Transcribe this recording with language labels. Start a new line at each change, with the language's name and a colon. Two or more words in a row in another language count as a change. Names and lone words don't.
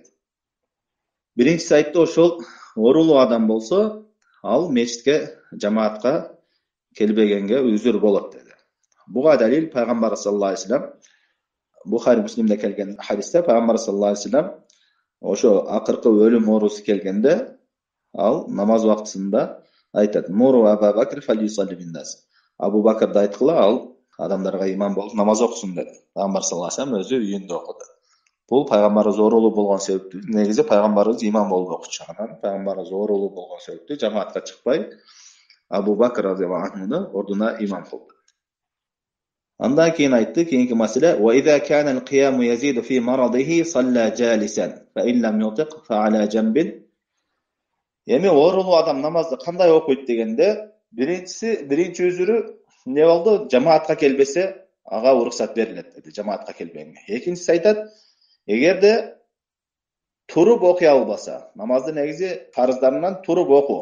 Kyrgyz: Биринчиси айтты, ошол оорулуу адам болсо, ал мечитке, жамаатка келбегенге үзүр болот деди. Буга далил пайгамбар
Arabic: صلى الله عليه وسلم,
Kyrgyz: Бухари Муслимде келген хадисте пайгамбар
Arabic: صلى الله عليه وسلم
Kyrgyz: ошо акыркы өлүм оорусу келгенде, ал намаз убактысында айтат:
Arabic: "مروا أبا بكر فليصل بالناس."
Kyrgyz: Абу Бакрды айткыла, ал адамдарга имам болуп намаз окусун деди. Пайгамбар
Arabic: صلى الله عليه وسلم
Kyrgyz: өзү үйүндө окуду. Бул пайгамбарыбыз оорулуу болгон себептүү. Негизи пайгамбарыбыз имам болуп окучу. Анан пайгамбарыбыз оорулуу болгон себептүү жамаатка чыкпай, Абу Бакр
Arabic: رضي الله عنه
Kyrgyz: ордуна имам кылды. Андан кийин айтты, кийинки маселе:
Arabic: "وإذا كان القيام يزيد في مرضه صلى جالسا، فإن لم يطق فعلى جنب."
Kyrgyz: Эми оорулуу адам намазды кандай окуйт дегенде, биринчи үзүрү не болду? Жамаатка келбесе, ага уруксат берилет деди, жамаатка келбегенге. Экинчиси айтат, эгерде туруп окуй албаса, намазды негизи фарыздарынан туруп окуу.